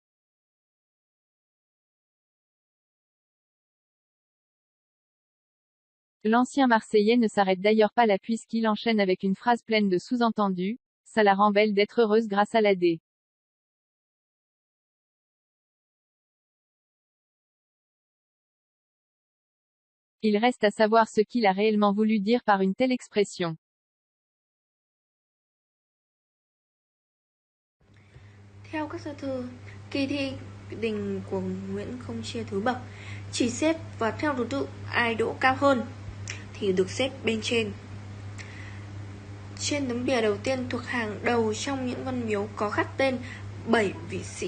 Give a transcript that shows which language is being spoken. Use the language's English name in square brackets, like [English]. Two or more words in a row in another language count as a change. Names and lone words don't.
[French] L'ancien Marseillais ne s'arrête d'ailleurs pas là puisqu'il enchaîne avec une phrase pleine de sous-entendus, ça la rend belle d'être heureuse grâce à la D. Il reste à savoir ce qu'il a réellement voulu dire par une telle expression. [Vietnamese] Theo các sơ thư, kỳ thi đình của Nguyễn không chia thứ bậc, chỉ xếp và theo thứ tự ai đỗ cao hơn thì được xếp bên trên. Trên tấm bìa đầu tiên thuộc hàng đầu trong những văn miếu có khắc tên 7 vị sĩ.